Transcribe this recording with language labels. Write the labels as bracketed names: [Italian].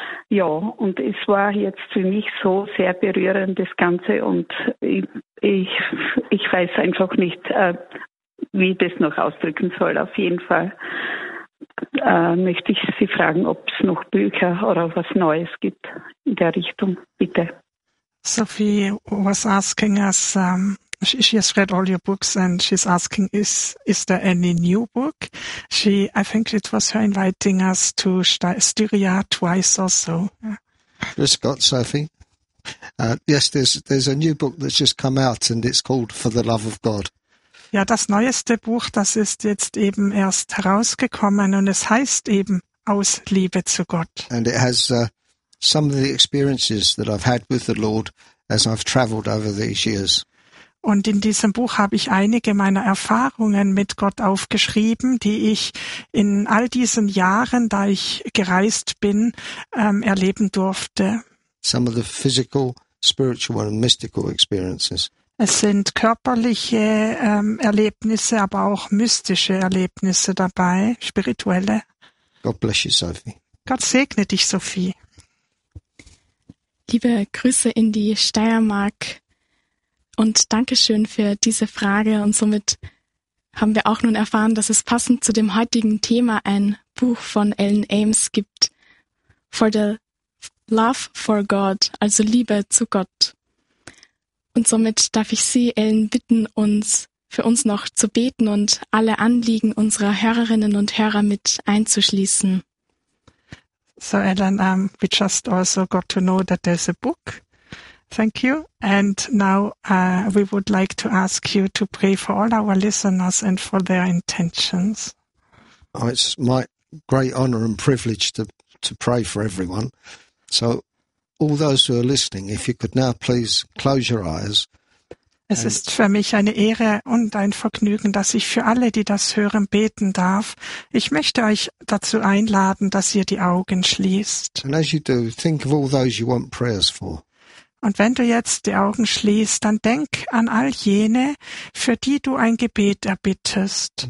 [German] Ja, und es war jetzt für mich so sehr berührend, das Ganze, und ich weiß einfach nicht, wie ich das noch ausdrücken soll. Auf jeden Fall möchte ich Sie fragen, ob es noch Bücher oder was Neues gibt in der Richtung. Bitte. [English] Sophie was asking us, she has read all your books and she's asking, is there any new book? I think it was her inviting us to Styria twice or so. [German] Grüß Gott, Sophie. [English] Yes, there's a new book that's just come out and it's called For the Love of God. [German] Ja, das neueste Buch, das ist jetzt eben erst herausgekommen und es heißt eben Aus Liebe zu Gott. [English] And it has some of the experiences that I've had with the Lord as I've traveled over these years. [German] Und in diesem Buch habe ich einige meiner Erfahrungen mit Gott aufgeschrieben, die ich in all diesen Jahren, da ich gereist bin, erleben durfte. [English] Some of the physical, spiritual and mystical experiences. [German] Es sind körperliche Erlebnisse, aber auch mystische Erlebnisse dabei, spirituelle. [English] God bless you, Sophie. [German] Gott segne dich, Sophie. Liebe Grüße in die Steiermark und Dankeschön für diese Frage. Und somit haben wir auch nun erfahren, dass es passend zu dem heutigen Thema ein Buch von Ellen Ames gibt. [English] For the Love for God, [German] also Liebe zu Gott. Und somit darf ich Sie, Ellen, bitten, uns für uns noch zu beten und alle Anliegen unserer Hörerinnen und Hörer mit einzuschließen. [English] So, Ellen, we just also got to know that there's a book. Thank you. And now we would like to ask you to pray for all our listeners and for their intentions. Oh, it's my great honor and privilege to pray for everyone. So, all those who are listening, if you could now please close your eyes. [German] Es ist für mich eine Ehre und ein Vergnügen, dass ich für alle, die das hören, beten darf. Ich möchte euch dazu einladen, dass ihr die Augen schließt. [English] And as you do, think of all those you want prayers for. [German] Und wenn du jetzt die Augen schließt, dann denk an all jene, für die du ein Gebet erbittest.